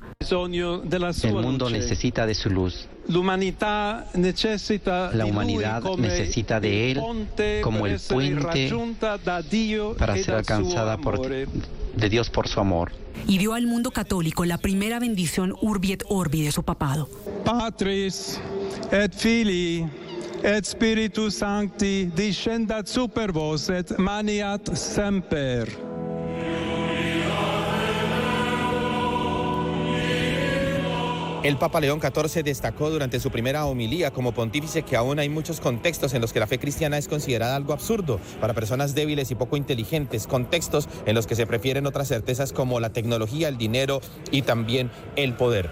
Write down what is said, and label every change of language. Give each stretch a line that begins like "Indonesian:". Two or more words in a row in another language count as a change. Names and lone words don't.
Spanish: El mundo necesita de su luz. La humanidad necesita de él como el puente para ser alcanzada de Dios por su amor. Y dio al mundo católico la primera bendición
Latin: Urbi et Orbi
Spanish: de su papado.
Latin: Patris et Filii et Spiritus Sancti descendat super vos et maniat semper.
Spanish: El Papa León XIV destacó durante su primera homilía como pontífice que aún hay muchos contextos en los que la fe cristiana es considerada algo absurdo para personas débiles y poco inteligentes, contextos en los que se prefieren otras certezas como la tecnología, el dinero y también el poder.